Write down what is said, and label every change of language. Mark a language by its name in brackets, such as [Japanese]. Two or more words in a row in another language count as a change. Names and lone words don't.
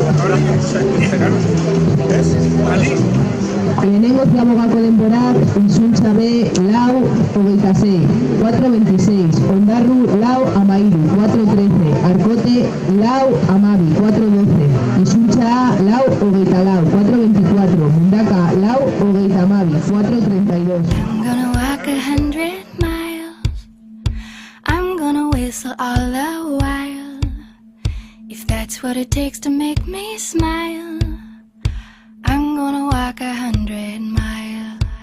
[Basque] Lehenengo ziabogako denborak, Izuntza B, lau, 26, 4.26, Ondarru, lau, amairu, 4.13, Arkote, lau, amabi, 4.12, Izuntza A, lau, 24, 4.24, Mundaka, lau, 30, 4.32. [English] I'm gonna walk 100 miles. I'm gonna whistle all the while. If that's what it takes to make me smile, I'm gonna walk 100 miles.